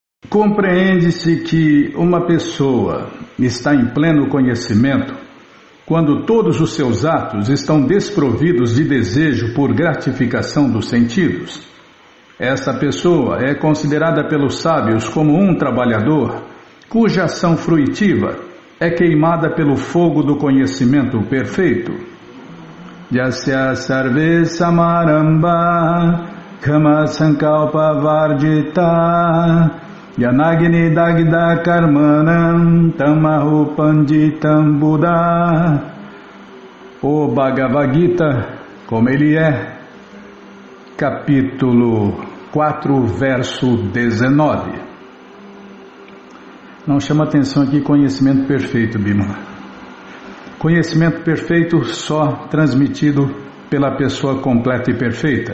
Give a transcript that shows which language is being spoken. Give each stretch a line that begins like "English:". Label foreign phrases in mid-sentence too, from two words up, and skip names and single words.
Portuguese: Compreende-se que uma pessoa está em pleno conhecimento quando todos os seus atos estão desprovidos de desejo por gratificação dos sentidos. Esta pessoa é considerada pelos sábios como um trabalhador cuja ação fruitiva é queimada pelo fogo do conhecimento perfeito.
Sanskrit: यस्य सर्वे समारम्भाः कामसङ्कल्पवर्जिताः ज्ञानाग्निदग्धकर्माणं तमाहुः पण्डितं बुधाः.
Portuguese: O Bhagavad Gita, como ele é, capítulo 4, verso 19. Não chama atenção aqui conhecimento perfeito, Bimala. Conhecimento perfeito só transmitido pela pessoa completa e perfeita.